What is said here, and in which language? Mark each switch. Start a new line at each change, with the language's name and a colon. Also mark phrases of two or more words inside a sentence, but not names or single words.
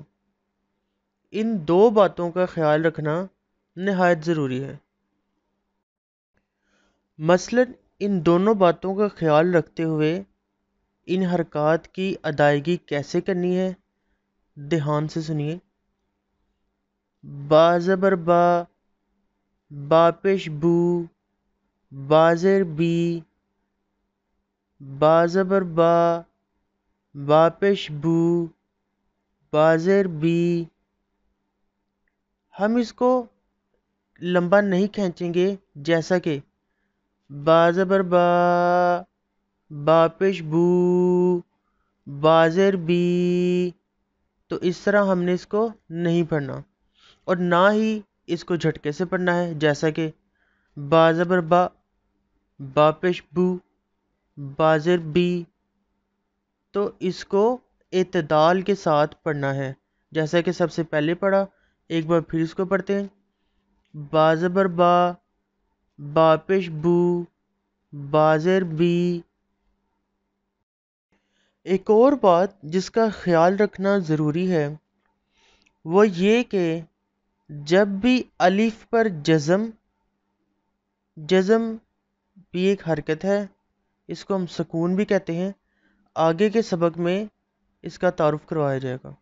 Urdu: ان 2 باتوں کا خیال رکھنا نہایت ضروری ہے۔ مثلاً ان دونوں باتوں کا خیال رکھتے ہوئے ان حرکات کی ادائیگی کیسے کرنی ہے، دھیان سے سنیے۔ با زبر با، با پیش بو، با زیر بی، با زبر با، با پیش بو، با زیر بی۔ ہم اس کو لمبا نہیں کھینچیں گے، جیسا کہ با زبر با، با پیش بو، با زیر بی، تو اس طرح ہم نے اس کو نہیں پڑھنا، اور نہ ہی اس کو جھٹکے سے پڑھنا ہے، جیسا کہ با زبر با، با پیش بو، با زیر بی۔ تو اس کو اعتدال کے ساتھ پڑھنا ہے، جیسا کہ سب سے پہلے پڑھا، ایک بار پھر اس کو پڑھتے ہیں۔ با زبر با، با پیش بو، با زیر بی۔ ایک اور بات جس کا خیال رکھنا ضروری ہے وہ یہ کہ جب بھی الف پر جزم بھی ایک حرکت ہے، اس کو ہم سکون بھی کہتے ہیں، آگے کے سبق میں اس کا تعارف کروایا جائے گا۔